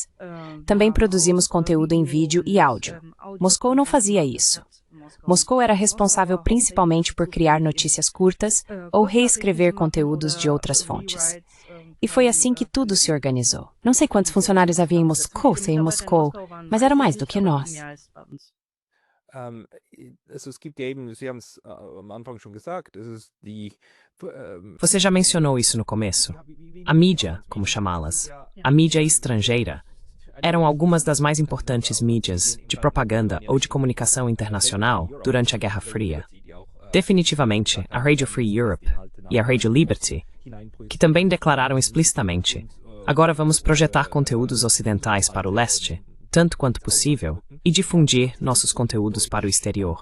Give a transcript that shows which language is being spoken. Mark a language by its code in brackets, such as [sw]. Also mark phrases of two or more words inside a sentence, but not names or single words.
[pt] Também produzimos conteúdo em vídeo e áudio. Moscou não fazia isso. Moscou era responsável principalmente por criar notícias curtas ou reescrever conteúdos de outras fontes. E foi assim que tudo se organizou. Não sei quantos funcionários havia em Moscou, mas era mais do que nós. [de] Es gibt ja eben, Sie haben es am Anfang schon gesagt, es ist die [pt] Você já mencionou isso no começo. A mídia, como chamá-las, a mídia estrangeira, eram algumas das mais importantes mídias de propaganda ou de comunicação internacional durante a Guerra Fria. Definitivamente, a Radio Free Europe e a Radio Liberty, que também declararam explicitamente: agora vamos projetar conteúdos ocidentais para o leste, tanto quanto possível, e difundir nossos conteúdos para o exterior.